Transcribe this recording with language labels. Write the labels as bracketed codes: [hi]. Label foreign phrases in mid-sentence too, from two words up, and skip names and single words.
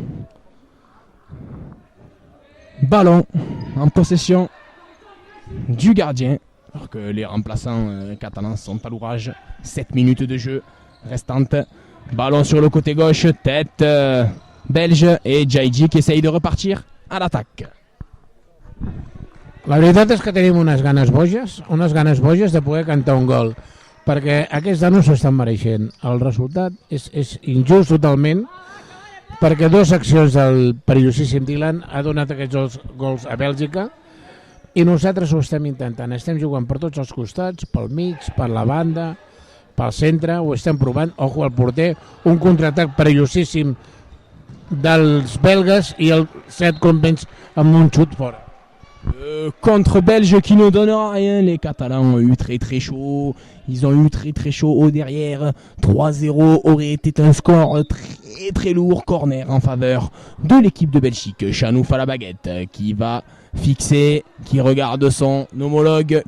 [fr] Ballon en possession du gardien. Alors que les remplaçants catalans sont à l'ouvrage. 7 minutes de jeu restantes. Ballon sur le côté gauche. Tête belge et Jaidi qui essaye de repartir à l'attaque. [ca] La veritat és que tenim unes ganes boges de poder cantar un gol, perquè aquests danos s'ho estan mereixent. El resultat és injust totalment, perquè dues accions del perillosíssim Dylan ha donat aquests dos gols a Bèlgica i nosaltres ho estem intentant. Estem jugant per tots els costats, pel mig, per la banda, pel centre, ho estem provant. Ojo al porter, un contraatac perillosíssim dels belgues i el set convenç amb un xut fora. [fr] Contre belge qui ne donnera rien. Les Catalans ont eu très très chaud. Ils ont eu très très chaud au derrière. 3-0 aurait été un score très très lourd. Corner en faveur de l'équipe de Belgique. Chanouf à la baguette qui va fixer, qui regarde son homologue.